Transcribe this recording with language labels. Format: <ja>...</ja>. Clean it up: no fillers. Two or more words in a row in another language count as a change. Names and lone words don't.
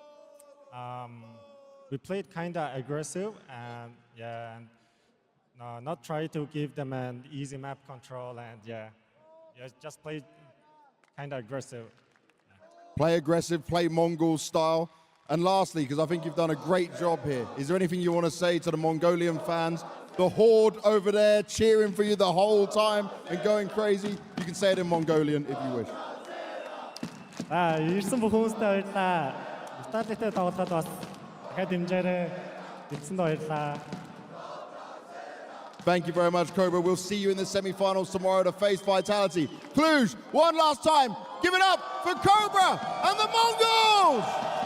<en>We played kind of aggressive, and not try to give them an easy map control, and just play kind of aggressive. Play aggressive, play Mongol style. And lastly, because I think you've done a great job here, is there anything you want to say to the Mongolian fans? The horde over there cheering for you the whole time and going crazy. You can say it in Mongolian if you wish.</en> <mn>Ирсэн бүх хүмүүстээ баярлалаа. Стадитэй тоглоход бас дахиад дэмжээрэй. Дэмжсэнд баярлалаа.</mn> <en>Thank you very much, Cobra. We'll see you in the semi-finals tomorrow to face Vitality. Cluj, one last time. Give it up for Cobra and the Mongols!</en>